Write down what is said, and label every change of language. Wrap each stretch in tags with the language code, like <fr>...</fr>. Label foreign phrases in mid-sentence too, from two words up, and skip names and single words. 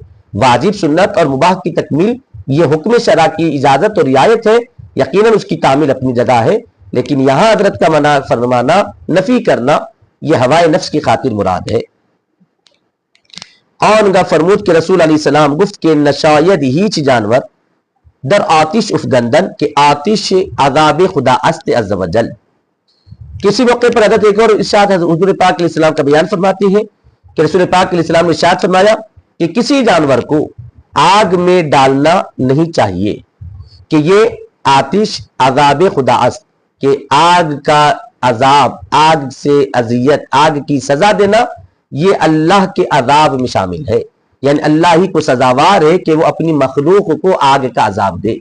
<ur>واجب، سنت اور مباح کی تکمیل یہ حکم شرع کی اجازت اور رعایت ہے، یقیناً اس کی تعمیل اپنی جگہ ہے، لیکن یہاں حضرت کا منع فرمانا، نفی کرنا، یہ ہوائے نفس کی خاطر مراد ہے۔</ur> <fa>آنگا فرمود کے رسول علیہ السلام گفت کے نشاید ہیچ جانور در آتش افگندن کہ آتش عذاب خدا است عز و جل۔</fa> <ur>کسی موقع پر حضرت ایک اور ارشاد حضور پاک علیہ السلام کا بیان فرماتے ہیں کہ رسول پاک علیہ السلام نے ارشاد فرمایا کہ کسی جانور کو آگ میں ڈالنا نہیں چاہیے، کہ یہ</ur> <fa>آتش عذاب خدا است،</fa> <ur>کہ آگ کا عذاب، آگ سے اذیت، آگ کی سزا دینا، یہ اللہ کے عذاب میں شامل ہے، یعنی اللہ ہی کو سزاوار ہے کہ وہ اپنی مخلوق کو آگ کا عذاب دے۔</ur>